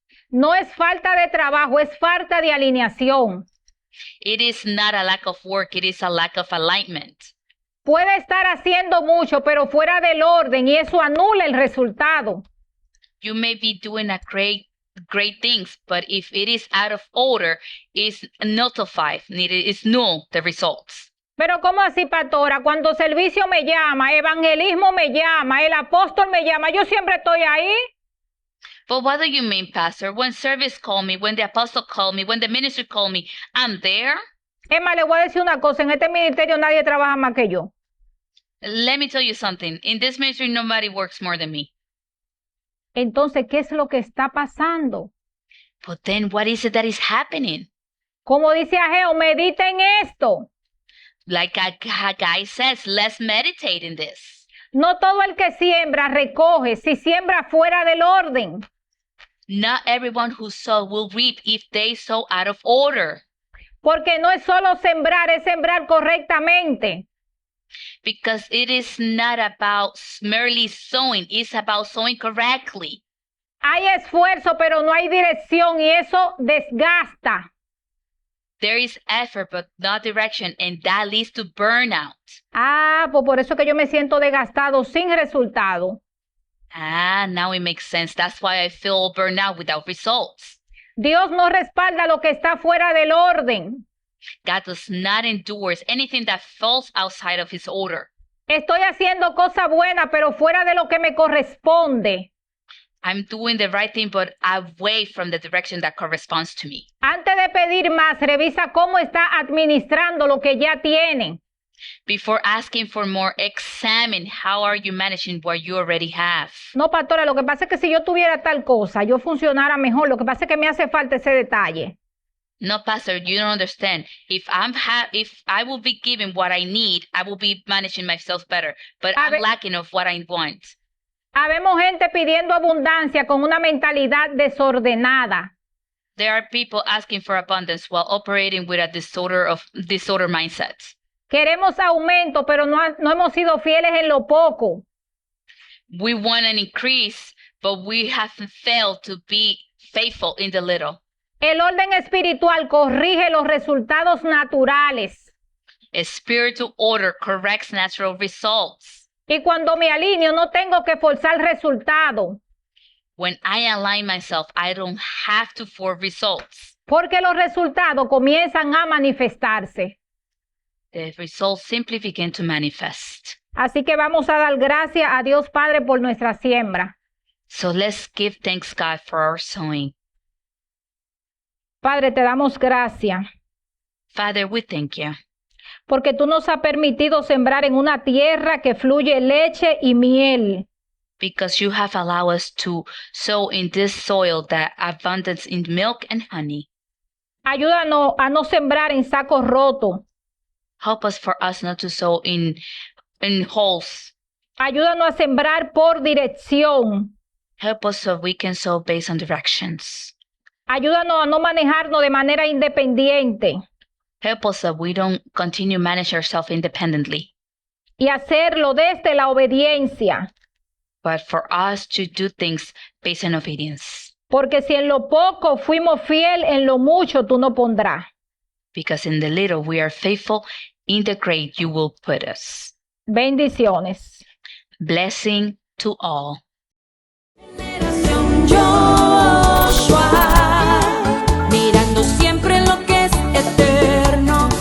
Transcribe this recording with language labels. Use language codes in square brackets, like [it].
[es] No es falta de trabajo, es falta de alineación. [en] It is not a lack of work, it is a lack of alignment. [es] Puede estar haciendo mucho, pero fuera del orden, y eso anula el resultado. [en] You may be doing a great things, but if it is out of order, it's nullified, it's null, the results. [es] Pero ¿cómo así, pastora? Cuando servicio me llama, evangelismo me llama, el apóstol me llama, yo siempre estoy ahí. [en] But what do you mean, Pastor? When service called me, when the apostle called me, when the ministry called me, I'm there? [es] Es más, le voy a decir una cosa, en este ministerio nadie trabaja más que yo. [en] Let me tell you something. In this ministry, nobody works more than me. [es] Entonces, ¿qué es lo que está pasando? [en] But then what is it that is happening? [es] Como dice Ageo, medita en esto. [en] Like a guy says, let's meditate in this. [es] No todo el que siembra recoge, si siembra fuera del orden. [en] Not everyone who sows will reap if they sow out of order. [es] Porque no es solo sembrar, es sembrar correctamente. [en] Because it is not about merely sowing, it's about sowing correctly. [es] Hay esfuerzo, pero no hay dirección y eso desgasta. [en] There is effort, but not direction, and that leads to burnout. [es] Ah, pues por eso que yo me siento desgastado sin resultado. [en] Ah, now it makes sense. That's why I feel burned out without results. [es] Dios no respalda lo que está fuera del orden. [en] God does not endorse anything that falls outside of his order. [es] Estoy haciendo cosas buenas, pero fuera de lo que me corresponde. [en] I'm doing the right thing, but away from the direction that corresponds to me. [es] Antes de pedir más, revisa cómo está administrando lo que ya tiene. [en] Before asking for more, examine how are you managing what you already have. [es] No, pastora, lo que pasa es que si yo tuviera tal cosa, yo funcionara mejor. Lo que pasa es que me hace falta ese detalle. [en] No, Pastor, you don't understand. If I will be given what I need, I will be managing myself better. But I'm lacking of what I want. [es] Habemos gente pidiendo abundancia con una mentalidad desordenada. [en] There are people asking for abundance while operating with a disorder mindset. [es] Queremos aumento, pero no hemos sido fieles en lo poco. [en] We want an increase, but we have failed to be faithful in the little. [es] El orden espiritual corrige los resultados naturales. [en] A spiritual order corrects natural results. [es] Y cuando me alineo, no tengo que forzar resultado. [en] When I align myself, I don't have to force results. [es] Porque los resultados comienzan a manifestarse. [en] The results simply begin to manifest. [es] Así que vamos a dar gracias a Dios Padre por nuestra siembra. [en] So let's give thanks, God, for our sowing. [es] Padre, te damos gracias. [en] Father, we thank you. [es] Porque tú nos has permitido sembrar en una tierra que fluye leche y miel. [en] Because you have allowed us to sow in this soil that abundance in milk and honey. [es] Ayúdanos a no sembrar en sacos rotos. [en] Help us for us not to sow in holes. [es] Ayúdanos a sembrar por dirección. [en] Help us so we can sow based on directions. [es] Ayúdanos a no manejarnos de manera independiente. [en] Help us so we don't continue manage ourselves independently. [es] Y hacerlo desde la obediencia. [en] But for us to do things based on obedience. [es] Porque si en lo poco fuimos fiel, en lo mucho tú nos pondrás. [en] Because in the little we are faithful, in the great you will put us. [es] Bendiciones. [en] Blessing to all. [es] Generación Joshua, mirando siempre lo que es eterno.